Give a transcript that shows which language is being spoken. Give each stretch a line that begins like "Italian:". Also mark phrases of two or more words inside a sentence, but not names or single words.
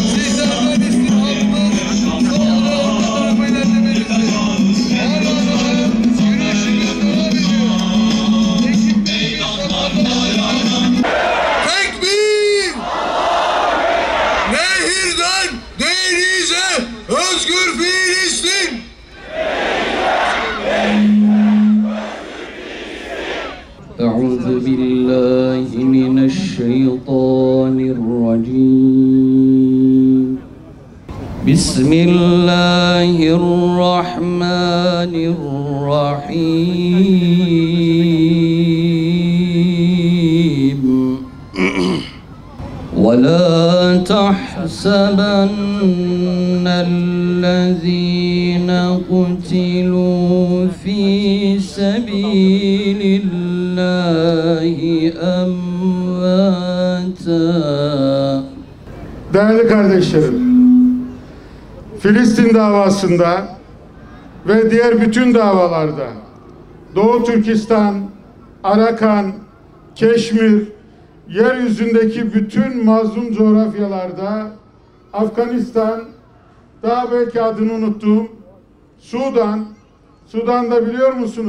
Turkish: Sizlerden istirhamımız Sumu'da orta tarafa ilerlemelidir. Hala daha yürüyüşümüz devam ediyor. Tekbir! Nehirden denize özgür Filistin!
Arabic: أعوذ بالله من الشيطان الرجيم بسم الله الرحمن الرحيم ولا تحسبن الذين قتلوا في سبيل الله أمواتا.
Turkish: Değerli kardeşlerim, Filistin davasında ve diğer bütün davalarda Doğu Türkistan, Arakan, Keşmir, yeryüzündeki bütün mazlum coğrafyalarda, Afganistan, daha belki adını unuttuğum Sudan'da biliyor musunuz?